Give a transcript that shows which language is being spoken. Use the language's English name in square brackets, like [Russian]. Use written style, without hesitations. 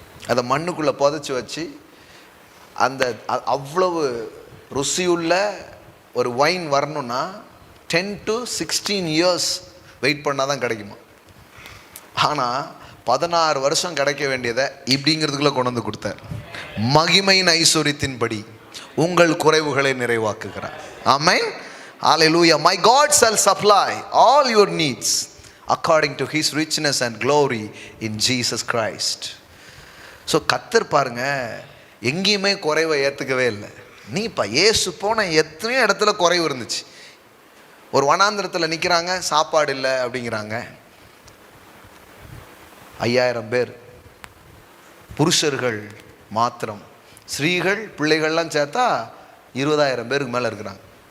[Tamil] அதை மண்ணுக்குள்ளே புதைச்சி வச்சு அந்த அவ்வளவு ருசியுள்ள ஒரு வைன் வரணும்னா [English] 10 to 16 years [Tamil] வெயிட் பண்ணால் தான் கிடைக்குமா. ஆனால் 16 வருஷம் கிடைக்க வேண்டியதை இப்படிங்கிறதுக்குள்ளே கொண்டு வந்து கொடுத்தார். மகிமையின் ஐஸ்வரியத்தின்படி உங்கள் குறைவுகளை நிறைவாக்குகிறார். ஆமென். ஹல்லேலூயா. [English] My God shall supply all your needs according to his richness and glory in Jesus Christ. [Tamil] So கர்த்தர் பாருங்க, எங்கேயுமே குறைவை ஏற்றுக்கவே இல்லை. நீ இப்போ இயேசு போன எத்தனையோ இடத்துல குறைவு இருந்துச்சு. ஒரு வனாந்திரத்தில் நிற்கிறாங்க, சாப்பாடு இல்லை அப்படிங்கிறாங்க. 5000 பேர் புருஷர்கள் மாத்திரம், ஸ்ரீகள் பிள்ளைகள்லாம் சேர்த்தா 20,000 பேருக்கு மேலே இருக்கிறாங்க.